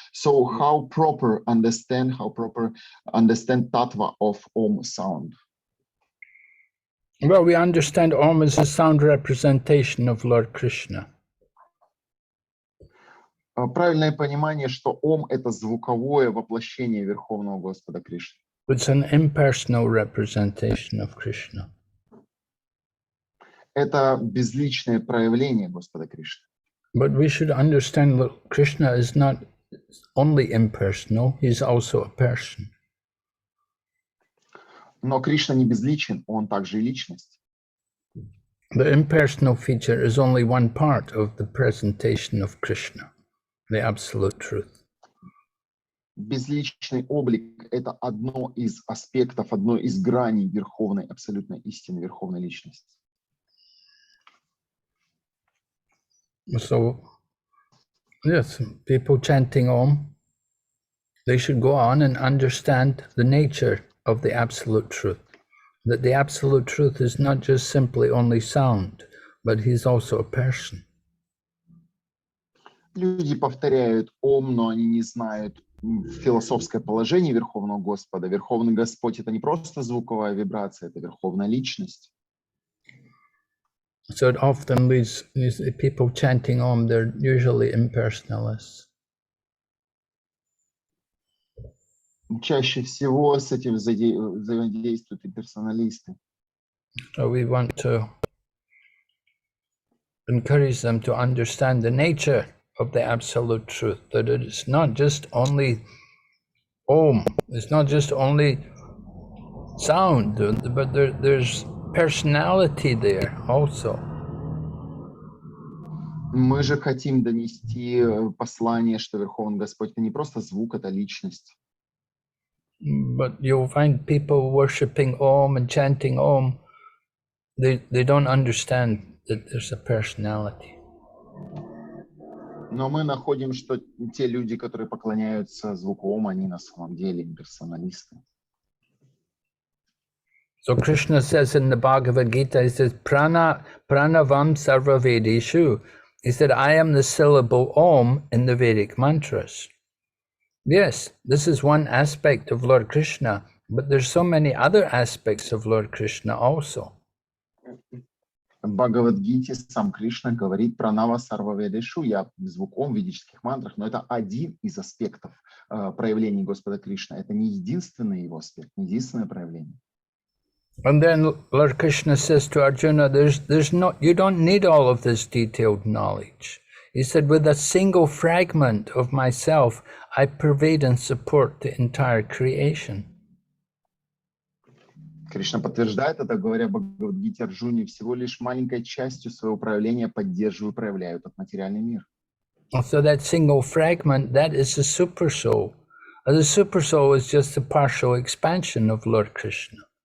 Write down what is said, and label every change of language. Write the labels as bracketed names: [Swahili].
[English] So how proper understand Tattva of Om sound? Well, we understand Om as a sound representation of Lord Krishna. [Russian] Правильное понимание, что Ом — это звуковое воплощение Верховного Господа Кришны. [English] It's an impersonal representation of Krishna. [Russian] Это безличное проявление Господа Кришны. [English] But we should understand that Krishna is not only impersonal, he's also a person. [Russian] Но Кришна не безличен, он также и личность. [English] The impersonal feature is only one part of the presentation of Krishna, the absolute truth. [Russian] Безличный облик — это одно из аспектов, одно из граней верховной, абсолютной истины, верховной личности. [English] So, yes, people chanting Om, they should go on and understand the nature of the absolute truth. That the absolute truth is not just simply only sound, but he's also a person. [Russian] Люди повторяют Ом, но они не знают философское положение Верховного Господа. Верховный Господь — это не просто звуковая вибрация, это верховная личность. [English] So it often leads these people chanting Om, they're usually impersonalists. [Russian] Чаще всего с этим взаимодействуют и персоналисты. [English] So we want to encourage them to understand the nature of the absolute truth, that it's not just only Om, it's not just only sound, but there's personality there also. [Russian] Мы же хотим донести послание, что Верховный Господь — это не просто звук, это личность. [English] But you'll find people worshipping Om and chanting Om, they don't understand that there's a personality. [Russian] Но мы находим, что те люди, которые поклоняются звуку Ом, они на самом деле имперсоналисты. [English] So Krishna says in the Bhagavad Gita, he says, Pranavam sarva Vedeshu. He said, I am the syllable Om in the Vedic mantras. Yes, this is one aspect of Lord Krishna, but there's so many other aspects of Lord Krishna also. [Russian] В Бхагавадгите сам Кришна говорит про Нава Сарваведешу, я звук Ом в ведических мантрах, но это один из аспектов проявлений Господа Кришны. Это не единственный его аспект, не единственное проявление. [English] And then Lord Krishna says to Arjuna, you don't need all of this detailed knowledge. He said, with a single fragment of myself, I pervade and support the entire creation. [Russian] Кришна подтверждает это, говоря Бхагавадгите Арджуне, всего лишь маленькой частью своего проявления поддерживаю и проявляю этот материальный мир. [English] So that single fragment, that is the super soul. The super soul is just a partial expansion of Lord Krishna.